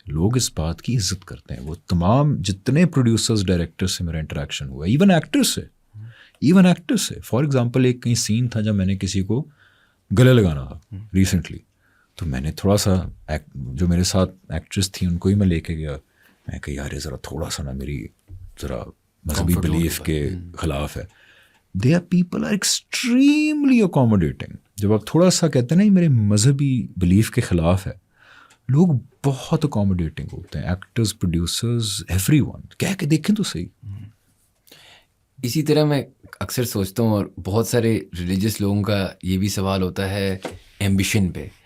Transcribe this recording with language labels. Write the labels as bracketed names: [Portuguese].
[Urdu] لوگ اس بات کی عزت کرتے ہیں. وہ تمام جتنے پروڈیوسرز، ڈائریکٹر سے میرا انٹریکشن ہوا، ایون ایکٹر سے فار ایگزامپل ایک کہیں سین تھا جب میں نے کسی کو گلے لگانا تھا ریسنٹلی، تو میں نے تھوڑا سا جو میرے ساتھ ایکٹریس تھیں ان کو ہی میں لے کے گیا. میں کہ یار ذرا تھوڑا سا نا میری ذرا مذہبی بلیف کے خلاف ہے. [English] They are people are extremely accommodating. [Urdu] جب آپ تھوڑا سا کہتے ہیں نا یہ میرے مذہبی بلیف کے خلاف ہے، لوگ بہت اکوموڈیٹنگ ہوتے ہیں، ایکٹرز، پروڈیوسرز، ایوری ون. کہہ کے دیکھیں تو صحیح. اسی طرح میں اکثر سوچتا ہوں، اور بہت سارے ریلیجیس لوگوں کا یہ بھی سوال ہوتا ہے ایمبیشن پہ.